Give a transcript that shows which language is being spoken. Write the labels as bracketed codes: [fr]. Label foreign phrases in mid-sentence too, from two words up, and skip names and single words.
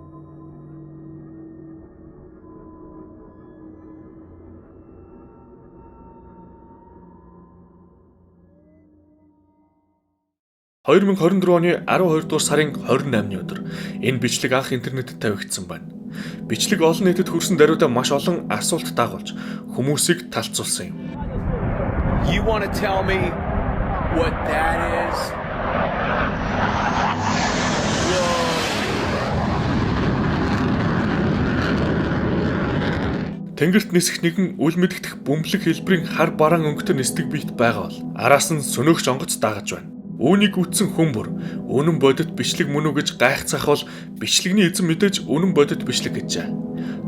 [mn] (2024 оны 12 дугаар сарын 28-ны өдөр энэ бичлэг анх интернетэд тавигдсан байна. Бичлэг олон нийтэд хүрсэн даруйдаа маш олон асуулт дагуулж хүмүүсийг талцуулсан юм. [en] You want to tell me what that is? [mn] Тэнгэрт нисэх нэгэн үл мэдэгдэх бөмбөлөг хэлбэрийн хар бараан өнгөтэй нисдэг биет байгаа бол араас нь сөнөөгч онгоц дагаж байна. Үүнийг үтсэн хүмүүр үнэн бодит бичлэг мөн үү гэж гайхацах бол бичлэгний эзэн мэдээж үнэн бодит бичлэг гэжээ.